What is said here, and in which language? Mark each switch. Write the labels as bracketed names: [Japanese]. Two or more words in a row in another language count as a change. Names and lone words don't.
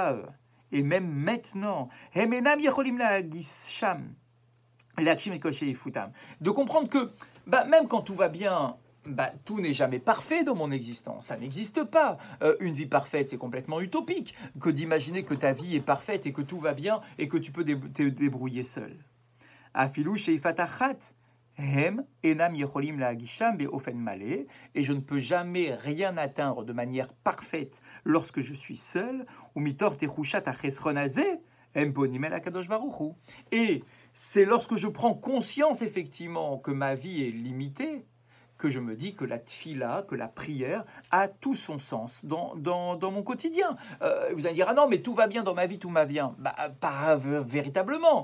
[French] Gamarshav, et même maintenant, de comprendre que même quand tout va bien, tout n'est jamais parfait dans mon existence, ça n'existe pas. Une vie parfaite, c'est complètement utopique, que d'imaginer que ta vie est parfaite et que tout va bien et que tu peux te débrouiller seul. [Hebrew] אפילו שאיפותיהם הם אינם יכולים להגשימם באופן מלא, [French] et je ne peux jamais rien atteindre de manière parfaite lorsque je suis seul. [Hebrew] ומתוך תחושת החסרון הזה הם פונים אל הקדוש ברוך הוא. [French] Et c'est lorsque je prends conscience effectivement que ma vie est limitée que je me dis que la tfila, que la prière a tout son sens dans mon quotidien. Vous allez dire, ah non, mais tout va bien dans ma vie, tout va bien. Pas véritablement.